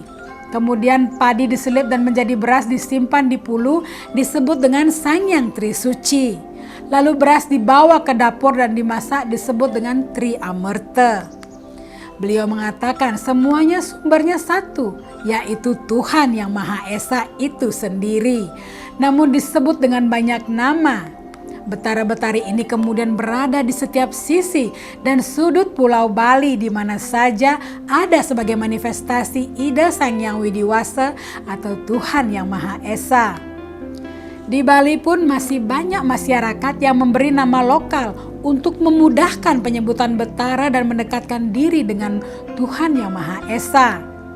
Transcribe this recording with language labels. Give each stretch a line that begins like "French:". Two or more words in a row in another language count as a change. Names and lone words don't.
Indonesian: Kemudian padi diselip dan menjadi beras disimpan di pulu disebut dengan Sangyang Tri Suci. Lalu beras dibawa ke dapur dan dimasak disebut dengan Tri Amerta. Beliau mengatakan semuanya sumbernya satu, yaitu Tuhan yang Maha Esa itu sendiri. Namun disebut dengan banyak nama. Betara-betari ini kemudian berada di setiap sisi dan sudut Pulau Bali di mana saja ada sebagai manifestasi Ida Sangyang Widiwasa atau Tuhan yang Maha Esa. Di Bali pun masih banyak masyarakat yang memberi nama lokal untuk memudahkan penyebutan Betara dan mendekatkan diri dengan Tuhan yang Maha Esa.